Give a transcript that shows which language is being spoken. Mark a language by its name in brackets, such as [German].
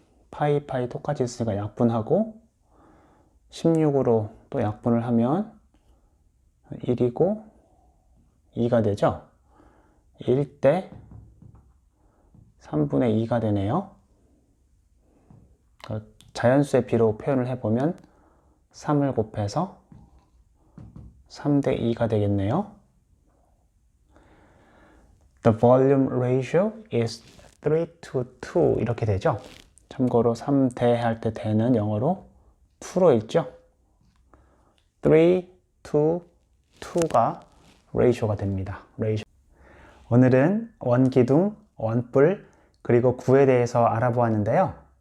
[Korean] 파이 똑같이 있으니까 약분하고 16으로 또 약분을 하면 1이고 2가 되죠. 1 대 3분의 2가 되네요. 자연수의 비로 표현을 해보면 3을 곱해서 3 대 2가 되겠네요. [English] The volume ratio is 3 to 2 [Korean] 이렇게 되죠. 참고로 3대 할 때 대는 영어로 2로 읽죠. 3 to 2가 ratio가 됩니다. 오늘은 원기둥, 원뿔, 그리고 구에 대해서 알아보았는데요.